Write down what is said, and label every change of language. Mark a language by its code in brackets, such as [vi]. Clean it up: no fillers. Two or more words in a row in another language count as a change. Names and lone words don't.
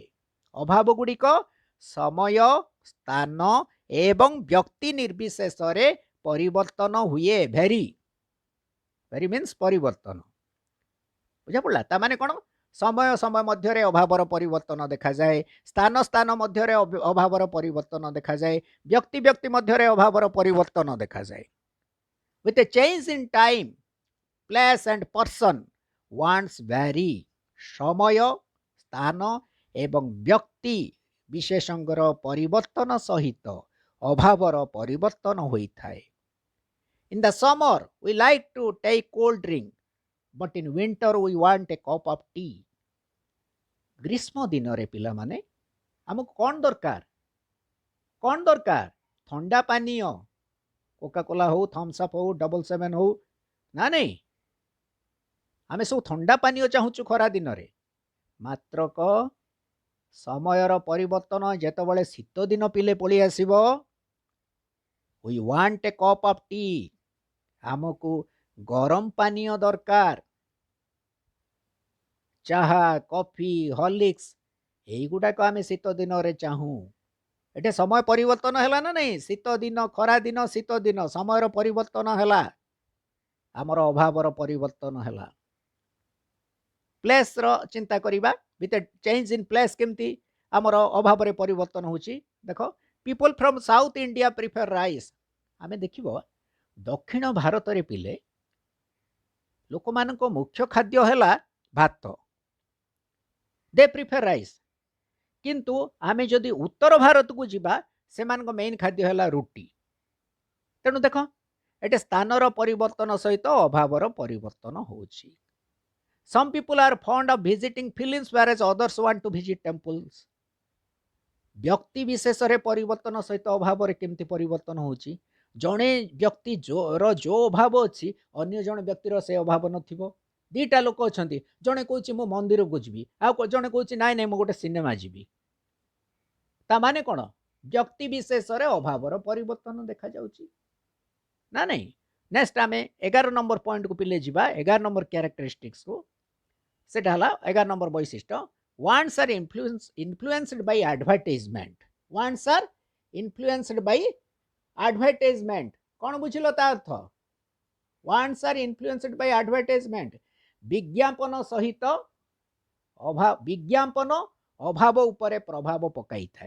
[or] ଅଭାବ ଗୁଡ଼ିକ ସମୟ ସ୍ଥାନ ଏବଂ ବ୍ୟକ୍ତି ନିର୍ବିଶେଷରେ ପରିବର୍ତ୍ତନ ହୁଏ। [en] vary vary means [or] ପରିବର୍ତ୍ତନ। ବୁଝା ପଡ଼ିଲା? ତା ମାନେ କ'ଣ? ସମୟ ସମୟ ମଧ୍ୟରେ ଅଭାବର ପରିବର୍ତ୍ତନ ଦେଖାଯାଏ, ସ୍ଥାନ ସ୍ଥାନ ମଧ୍ୟରେ ଅଭାବର ପରିବର୍ତ୍ତନ ଦେଖାଯାଏ, ବ୍ୟକ୍ତି ବ୍ୟକ୍ତି ମଧ୍ୟରେ ଅଭାବର ପରିବର୍ତ୍ତନ ଦେଖାଯାଏ। [en] with a change in time place and person wants vary। [or] ସମୟ ସ୍ଥାନ ଏବଂ ବ୍ୟକ୍ତି ବିଶେଷଙ୍କର ପରିବର୍ତ୍ତନ ସହିତ ଅଭାବର ପରିବର୍ତ୍ତନ ହୋଇଥାଏ। [en] In the summer we like to take cold drink, but in winter we want a cup of tea। [or] ଗ୍ରୀଷ୍ମ ଦିନରେ ପିଲାମାନେ ଆମକୁ କ'ଣ ଦରକାର? କ'ଣ ଦରକାର? ଥଣ୍ଡା ପାନୀୟ, କୋକା କୋଲା ହଉ, ଥମ୍ସ ଅପ୍ ହଉ, ଡବଲ ସେଭେନ୍ ହଉ ନା ନାଇଁ, ଆମେ ସବୁ ଥଣ୍ଡା ପାନୀୟ ଚାହୁଁଛୁ ଖରା ଦିନରେ। ମାତ୍ରକ ସମୟର ପରିବର୍ତ୍ତନ ଯେତେବେଳେ ଶୀତ ଦିନ ପିଲେ ପଳେଇ ଆସିବ, [en] we want a cup of tea। [or] ଆମକୁ ଗରମ ପାନୀୟ ଦରକାର। ଚାହା କଫି ହର୍ଲିକ୍ସ এইগুଡ଼ାକ ଆମେ ଶୀତ ଦିନରେ ଚାହୁଁ। ଏଠି ସମୟ ପରିବର୍ତ୍ତନ ହେଲା ନା ନାଇଁ? ଶୀତ ଦିନ ଖରା ଦିନ ଶୀତ ଦିନ ସମୟର ପରିବର୍ତ୍ତନ ହେଲା, ଆମର ଅଭାବର ପରିବର୍ତ୍ତନ ହେଲା। ପ୍ଲେସ୍ର ଚିନ୍ତା କରିବା, [en] with a change in place [or] କେମିତି ଆମର ଅଭାବରେ ପରିବର୍ତ୍ତନ ହେଉଛି। ଦେଖ, [en] people from South India prefer rice. [or] ଆମେ ଦେଖିବ ଦକ୍ଷିଣ ଭାରତରେ ପିଲେ ଲୋକମାନଙ୍କ ମୁଖ୍ୟ ଖାଦ୍ୟ ହେଲା ଭାତ, [en] they prefer rice. [or] କିନ୍ତୁ ଆମେ ଯଦି ଉତ୍ତର ଭାରତକୁ ଯିବା, ସେମାନଙ୍କ ମେନ୍ ଖାଦ୍ୟ ହେଲା ରୁଟି। ତେଣୁ ଦେଖ, ଏଠି ସ୍ଥାନର ପରିବର୍ତ୍ତନ ସହିତ ଅଭାବର ପରିବର୍ତ୍ତନ ହେଉଛି। [en] Some people are fond of visiting films whereas others want to visit temples। [or] ବ୍ୟକ୍ତି ବିଶେଷରେ ପରିବର୍ତ୍ତନ ସହିତ ଅଭାବରେ କେମିତି ପରିବର୍ତ୍ତନ ହେଉଛି? ଜଣେ ବ୍ୟକ୍ତି ଯୋଉ ଅଭାବ ଅଛି, ଅନ୍ୟ ଜଣେ ବ୍ୟକ୍ତିର ସେ ଅଭାବ ନଥିବ। ଦୁଇଟା ଲୋକ ଅଛନ୍ତି, ଜଣେ କହୁଛି ମୁଁ ମନ୍ଦିରକୁ ଯିବି, ଆଉ ଜଣେ କହୁଛି ନାଇଁ ନାଇଁ ମୁଁ ଗୋଟେ ସିନେମା ଯିବି। ତା ମାନେ କ'ଣ? ବ୍ୟକ୍ତି ବିଶେଷରେ ଅଭାବର ପରିବର୍ତ୍ତନ ଦେଖାଯାଉଛି ନା ନାଇଁ? ନେକ୍ସଟ ଆମେ 11 ନମ୍ବର ପଏଣ୍ଟକୁ ପିଲେ ଯିବା। 11 ନମ୍ବର କ୍ୟାରେକ୍ଟରିଷ୍ଟିକ୍ସକୁ, ସେଟା ହେଲା 11 ନମ୍ବର ବୈଶିଷ୍ଟ୍ୟ, [en] wants are influenced by advertisement। wants are influenced by advertisement। [or] କ'ଣ ବୁଝିଲ ତା ଅର୍ଥ? [en] wants are influenced by advertisement। [or] ବିଜ୍ଞାପନ ସହିତ ବିଜ୍ଞାପନ ଅଭାବ ଉପରେ ପ୍ରଭାବ ପକାଇଥାଏ।